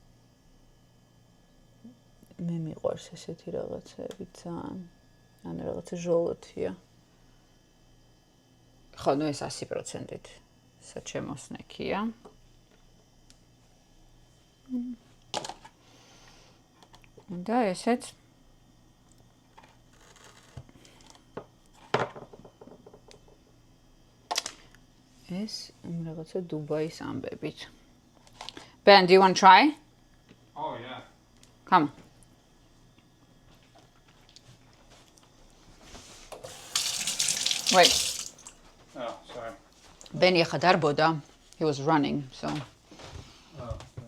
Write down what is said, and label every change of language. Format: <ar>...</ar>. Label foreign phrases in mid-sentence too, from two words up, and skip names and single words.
<ka>მე მიყვარს ესეთი რაღაცები ძალიან ანუ რაღაცა ჟოლოთია ხო ნუ ეს 100%-ით საჩემო სნეკია და ესეც ეს რაღაცა დუბაის ამბებით.</ka> <en>Ben, do you want to try? Oh, yeah. Come. Wait. Oh, sorry. Ben yekhadarboda. He was running, so. Oh, yeah.</en>